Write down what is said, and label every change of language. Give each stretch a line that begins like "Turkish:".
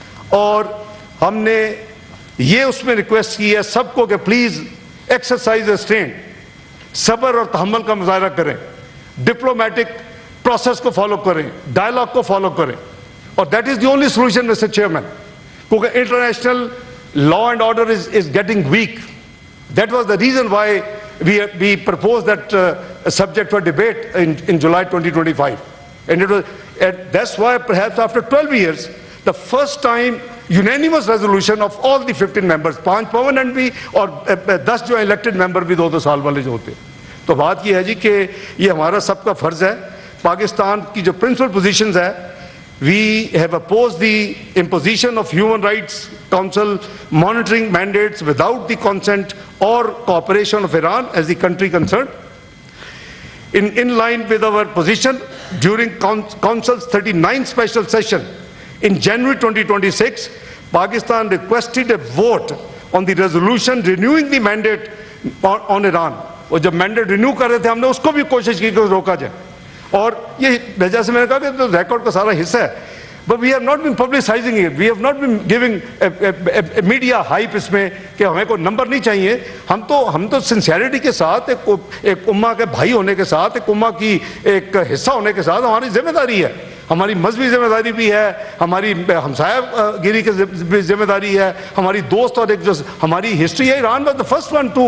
Urdu: اور ہم نے یہ اس میں ریکویسٹ کی ہے سب کو کہ
English: please exercise restraint,
Urdu: صبر اور تحمل کا مظاہرہ کریں، ڈپلومیٹک پروسیس کو فالو کریں، ڈائلاگ کو فالو کریں، اور
English: that is the only solution
Urdu: mister chairman, کیونکہ
English: International law and order is getting weak. That was the reason why we proposed that subject for debate in July 2025. And that's why perhaps after 12 years, the first time unanimous resolution of all the 15 members, 5 permanent
Urdu: بھی اور 10 جو
English: elected member
Urdu: بھی 2 سال والے جو ہوتے۔ تو بات یہ ہے جی کہ یہ ہمارا سب کا فرض ہے۔ پاکستان کی جو
English: principal positions ہے، we have opposed the imposition of Human Rights Council monitoring mandates without the consent or cooperation of Iran as the country concerned. In line with our position, during Council's 39th special session in January 2026, Pakistan requested a vote on the resolution renewing the mandate on Iran.
Urdu: اور جب mandate renew کر رہے تھے ہم نے اس کو بھی کوشش کی کہ روکا جائے، اور یہ وجہ سے میں نے کہا کہ ریکارڈ کا سارا حصہ ہے،
English: but we have not been publicising it, we have not been giving
Urdu: media hype اس میں کہ ہمیں کوئی نمبر نہیں چاہیے۔ ہم تو سنسیئرٹی کے ساتھ ایک امہ کے بھائی ہونے کے ساتھ، ایک امہ کی ایک حصہ ہونے کے ساتھ ہماری ذمہ داری ہے، ہماری مذہبی ذمہ داری بھی ہے، ہماری ہمسایہ گیری کی ذمہ داری ہے، ہماری دوست، اور ایک جو ہماری ہسٹری ہے،
English: Iran was one